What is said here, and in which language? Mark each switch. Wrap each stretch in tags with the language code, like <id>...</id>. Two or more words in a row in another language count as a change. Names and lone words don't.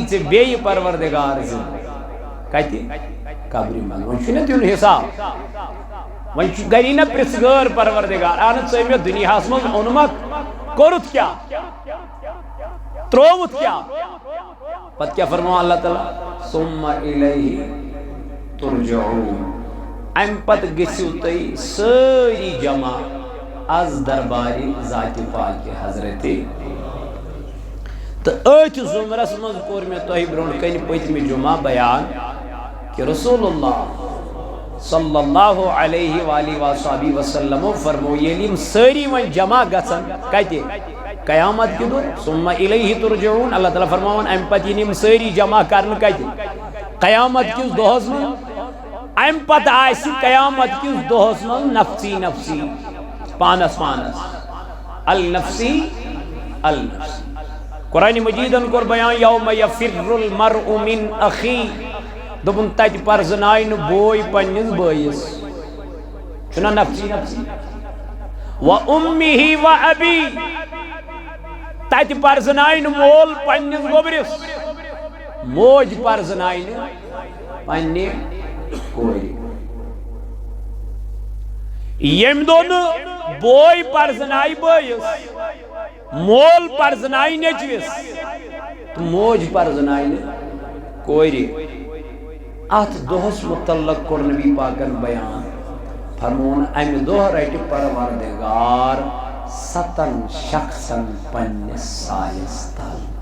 <ks>ژےٚ بیٚیہِ پروردگار زندٕ کتہِ قبرِ منٛز وۄنۍ چھُنہ دیُن حساب وۄنۍ گری نہ پرژھگٲر پروردگار اہن ژےٚ مےٚ دُنیاہس منٛز اوٚنمکھ کوٚرُتھ کیٛاہ ترٛووُتھ کیٛاہ پتہٕ کیٛاہ فرماوان اللہ تعالیٰ</ks> <ar>ثم الیہ ترجعون</ar> <ks>امہِ پتہٕ گٔژھِو تُہۍ سٲری جمع از دربارِ ذاتِ پاکہِ حضرتِ تو أتھۍ زمرس منٛز کوٚر مےٚ تۄہہِ برونٛٹھ کنہِ پٔتمہِ جمعہ بیان کہ</ks> <ar>رسول اللہ صلی اللہ علیہ وآلہ وصحبہ وسلم</ar> <ks>فرمو ییٚلہِ یِم سٲری وۄنۍ جمع گژھن کتہِ قیامت کہِ دۄہ</ks> <ar>ثم الیہ ترجعون</ar> <ks>اللہ تعالیٰ فرماوان امہِ پتہٕ یِن یِم سٲری جمع کرنہٕ کتہِ قیامت کِس دۄہس منٛز امہِ پتہٕ آسہِ قیامت کِس دۄہس منٛز نفسی نفسی پانس پانس</ks> <ar>النفسی النفسی</ar> <ks>قرآن مجیدن کور بیان</ks> <ar>یوم یفر المرء من اخی</ar> <ks>دپن تتہِ پرزناے نہٕ بوے پننِس بٲیِس چھُنا نفسی نفسی</ks> <ar>و امہ و ابی</ar> <ks>تتہِ پرزناے نہٕ مول پننِس گوبرِس موج پرزناے نہٕ پننہِ کورِ ییٚمہِ دۄہ نہٕ بوے پرزناے بٲیِس مول پرزناے نیچوِس تو موج پرزناے نہٕ کورِ اتھ دۄہس متعلق کوٚر نبی پاکن بیان فرمون امہِ دۄہ رٹہِ پروردگار 7 شخصن پننِس سایس تل</ks>